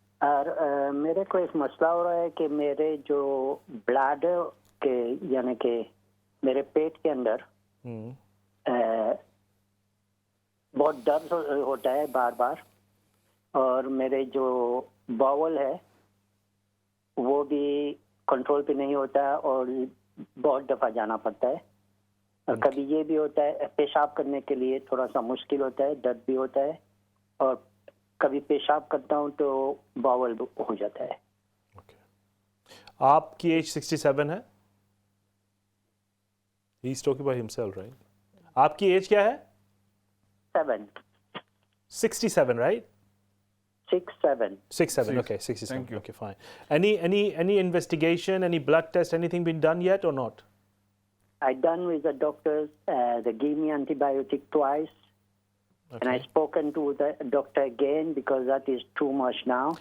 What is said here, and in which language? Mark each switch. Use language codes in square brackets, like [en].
[ur] اور میرے کو ایک مسئلہ ہو رہا ہے کہ میرے جو بلڈ کے یعنی کہ میرے پیٹ کے اندر بہت درد ہوتا ہے بار بار، اور میرے جو باول ہے وہ بھی کنٹرول پہ نہیں ہوتا ہے اور بہت دفعہ جانا پڑتا ہے. اور کبھی یہ بھی ہوتا ہے پیشاب کرنے کے لیے تھوڑا سا مشکل ہوتا ہے، درد بھی ہوتا ہے، اور کبھی پیشاب کرتا ہوں تو باول ہو جاتا ہے. آپ کی ایج 67 ہے؟ [en] He is talking about himself, right? [ur] آپ کی ایج کیا ہے؟ 67, right? [en] 67, okay, 67. Thank you. Okay, fine. Any investigation, any blood test, anything been done yet or not? I done with the doctors. They gave me antibiotic twice. Okay. And I spoken to the doctor again because that is too much now.